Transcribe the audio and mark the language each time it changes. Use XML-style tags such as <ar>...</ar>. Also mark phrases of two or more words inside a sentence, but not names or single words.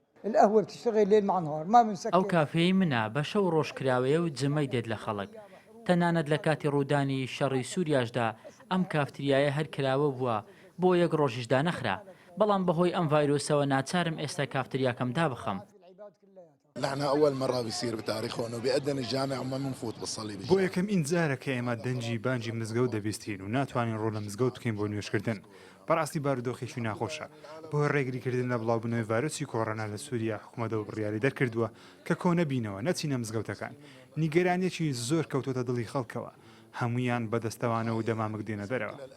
<ckb>ئەو کافەی منە بە شەو ڕۆژکراوەیە و جمەی دێت لە خەڵک. تەنانەت لە کاتی ڕوودانی شەڕی سووریاشدا ئەم کافتریایە هەر کراوە بووە بۆ یەک ڕۆژیشدا نەخرا، بەڵام بەهۆی ئەم ڤایرۆسەوە ناچارم ئێستا کافتریاکەم دابخەم.</ckb> <ar>نحن أول مرة بيصير بتاريخنا وأنه بيأذن الجامع وما بنفوت بنصلي</ar> <ckb>بۆ یەکەم ئینجارە کە ئێمە دەنجی بانجی مزگەوت دەبیستین و ناتوانین ڕۆ لە مزگەوت بکەین بۆ نوێشکردن. بەڕاستی بارودۆخێکی ناخۆشە. بۆ ڕێگریکردن لە بڵاوبوونەوەی ڤایرۆسی کۆڕۆنا لە سووریا حکوومەتەوە بڕیاری دەرکردووە کە کۆنەبینەوە نەچینە مزگەوتەکان. نیگەرانیەکی زۆر کەوتۆتە دڵی خەڵکەوە، هەمویان بەدەستەوانە و دەمامک دێنە دەرەوە.</ckb>